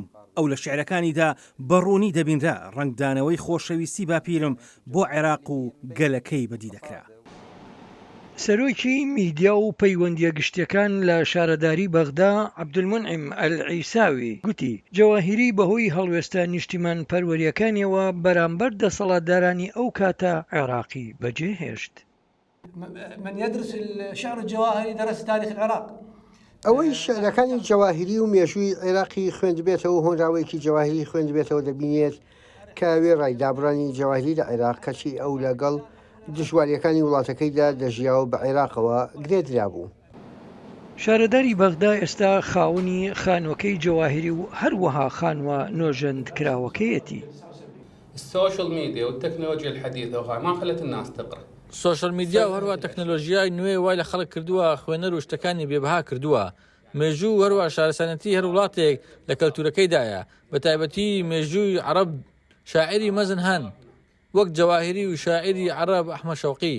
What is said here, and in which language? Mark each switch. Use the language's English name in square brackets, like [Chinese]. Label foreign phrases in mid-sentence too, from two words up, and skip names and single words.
[Central Kurdish] ئەو لە شیعرەکانیدا بەڕوونی دەبینرا ڕنگدانەوەی خۆشەویستی باپیرم بۆ عێراق و گەلەکەی بەدی دەکرا. سەرۆکی میدیا و پەیوەندیە گشتیەکان لە شارەداری بەغدا عەبدولمونعیم ئەلعیساوی گوتی جەواهیری بەهۆی هەڵوێستە نیشتیمان پەروەریەکانیەوە بەرامبەر دەسەڵاتدارانی ئەو کاتە عێراقی بەجێهێشت. [Arabic] من يدرس الشعر الجواهري درس تاريخ العراق. [Central Kurdish] ئەوەی شعرەکانی جەواهیری و مێژووی عێراقی خوێندبێتەوە هۆنراوەیەکی جەواهیری خوێندبێتەوە دەبینێت کە وێ ڕایدابڕانی جەواهیری لە عێراق کەچی ئەو لەگەڵ دژواریەکانی وڵاتەکەیدا دەژیا و بە عێراقەوە گرێدرا بوو. شارەداری بەغدا ئێستا خاوەنی خانووەکەی جەواهیری و هەروەها خانووە نۆژەندکراوەکەیەتی. [Arabic] السوشيال ميديا والتكنولوجيا الحديثة وهاي ما خلت الناس تقرأ. [Central Kurdish] سوشال میدیا و هەروە تەکنۆلۆژیای نوێ وای لە خەڵک کردووە خوێنەر و شتەکانی بێبها کردووە. مێژوو هەروە شارەسەنەتی هەر وڵاتێک لە کەلتورەکەیدایە بە تایبەتی مێژووی عەرەب شاعری مەزن هەن وەک جەواهیری و شاعری عەرەب ئەحمەد شەوقی.